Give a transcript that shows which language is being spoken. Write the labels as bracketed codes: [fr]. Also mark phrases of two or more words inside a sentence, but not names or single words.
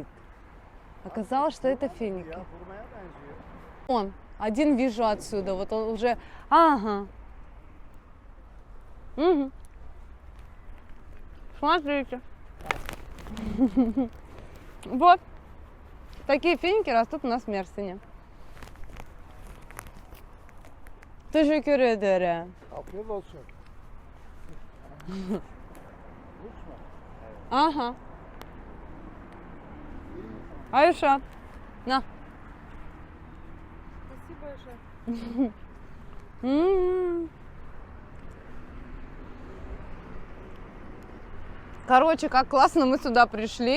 [ru] Оказалось, что это финики. Он, один вижу отсюда, вот он уже, ага. Угу. Смотрите. Вот. Такие финики rastut у нас в Мерсине. [tr] Teşekkür ederim. Afiyet olsun. [ru] Ага. Айша, на. Спасибо, Айша. Короче, как классно мы сюда пришли.